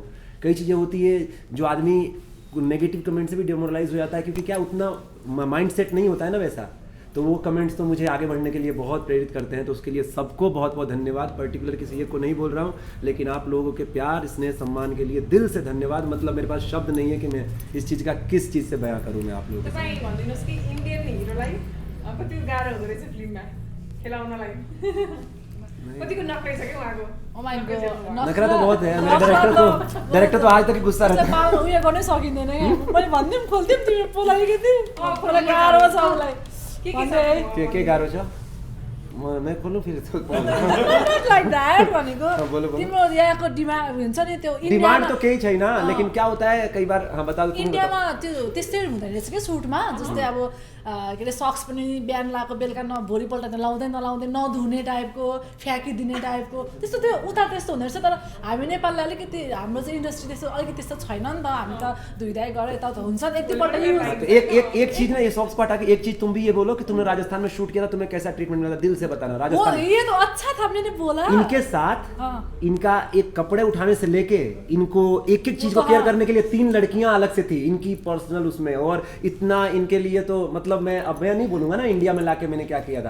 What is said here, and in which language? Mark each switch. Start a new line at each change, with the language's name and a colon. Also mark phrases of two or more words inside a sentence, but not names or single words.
Hindi: कई चीज़ें होती है जो आदमी
English: negative comment
Hindi: से भी डिमोरलाइज हो जाता है, क्योंकि क्या उतना
English: mind set
Hindi: नहीं होता है ना वैसा। तो वो कमेंट्स तो मुझे आगे बढ़ने के लिए बहुत प्रेरित करते हैं, तो उसके लिए सबको बहुत बहुत धन्यवाद। पर्टिकुलर किसी एक को नहीं बोल रहा हूँ, लेकिन आप लोगों के प्यार स्नेह सम्मान के लिए दिल से धन्यवाद। मतलब मेरे पास शब्द नहीं है कि मैं इस चीज़ का किस चीज़ से बयां करूँ मैं आप लोगों के साथ।
Nepali: भनिदिनुहोस् कि इन्डियन हिरोलाई कति गाह्रो हुँदो रहेछ फिल्ममा खेलाउनलाई? कतिको नक्करै छ क्या उहाँको?
Hindi: नखरा तो बहुत है। मेरा डायरेक्टर तो आज तक गुस्सा रहता है।
Nepali: उयो गर्नै सकिँदैन क्या? मैले भनिदिउँ खोल्दिउँ तिमी पोलाइकति मलाई गाह्रो छ उसलाई। के गाह्रो छ?
Hindi: मैं खोलूं फिर तो
English: like that
Nepali: भनेको
Hindi: बोलो।
Nepali: तिम्रो यहाँको डिमान्ड हुन्छ नि त्यो डिमान्ड तो केही छैन,
Hindi: लेकिन क्या होता है कई बार। हाँ बता दो।
Nepali: इन्डियामा त्यो त्यस्तै हुँदैन रहेछ क्या सुटमा, जस्तै अब के अरे सक्स पनि बिहान लगाएको बेलुका भोलिपल्ट त नलाउँदै नधुने टाइपको, फ्याँकिदिने टाइपको, त्यस्तो त्यो उता त्यस्तो हुँदो रहेछ। तर हामी नेपालले अलिकति हाम्रो चाहिँ इन्डस्ट्री त्यस्तो छैन नि त, हामी त धुइधाइ गरेर यताउता हुन्छ एकपल्ट युज।
Hindi: एक चीज ना, ये सॉक्स पर हटा के एक चीज तुम भी ये बोलो कि तुमने राजस्थान में शूट किया था, तुम्हें कैसा ट्रीटमेंट मिला था, दिल से बताना। राजस्थान ये तो अच्छा था, मैंने बोला इनके साथ इनका एक कपड़े उठाने से लेके इनको एक एक चीज को केयर करने के लिए 3 लड़कियां अलग से थी इनकी पर्सनल उसमें, और इतना इनके लिए तो मतलब मैं नहीं बोलूंगा ना इंडिया में लाके मैंने क्या किया था।